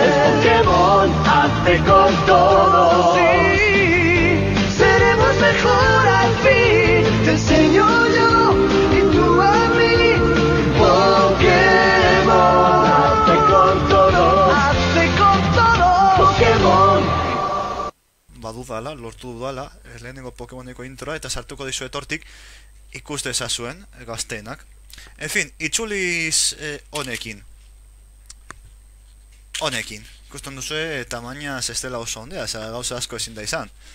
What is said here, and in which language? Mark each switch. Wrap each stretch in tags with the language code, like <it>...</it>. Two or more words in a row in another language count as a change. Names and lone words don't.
<es>Es Pokémon, hazte con todo. Sí, seremos mejor al fin. Te enseño yo y tú a mí. Pokémon, hazte con todo. Hazte con todo. Pokémon.</es> <eu>Badudala, lortu dudala, lehenengo Pokemoneko introa, eta sartuko dizuet hortik ikus dezazuen gazteenak.</eu> <es>En fin,</es> <eu>itzuliz honekin. Ikusten duzue tamaina ez dela oso ondea, gauza asko ezin da izan.</eu>